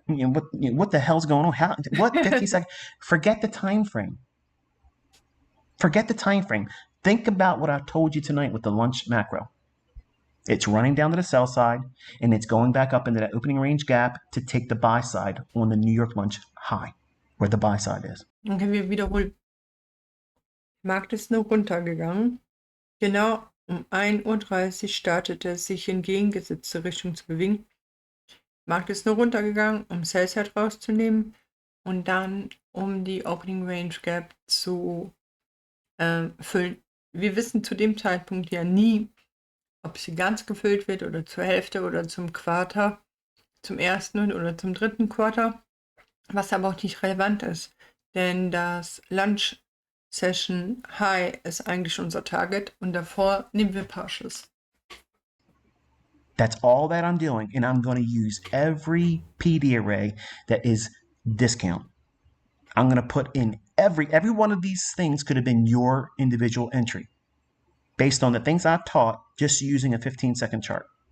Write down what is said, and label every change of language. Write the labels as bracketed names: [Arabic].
[English] What the hell's going on? What 15 seconds? Forget the time frame. Forget the time frame. Think about what I told you tonight with the lunch macro. It's running down to the sell side, and it's going back up into that opening range gap to take the buy side on the New York lunch high, where the buy side is. [German] Okay, wir wiederholen. Der Markt ist nur runtergegangen. Genau um 1:30 Uhr startete es sich in entgegengesetzte Richtung zu bewegen. Der Markt ist nur runtergegangen, um Sell-Side rauszunehmen und dann um die Opening Range Gap zu füllen. Wir wissen zu dem Zeitpunkt ja nie, ob sie ganz gefüllt wird oder zur Hälfte oder zum Quarter, zum ersten oder zum dritten Quarter, was aber auch nicht relevant ist, denn das Lunch Session High ist eigentlich unser Target und davor nehmen wir Partials. [English] That's all that I'm doing, and I'm going to use every PD array that is discount. I'm going to put in every one of these things could have been your individual entry based on the things I've taught just using a 15-second chart.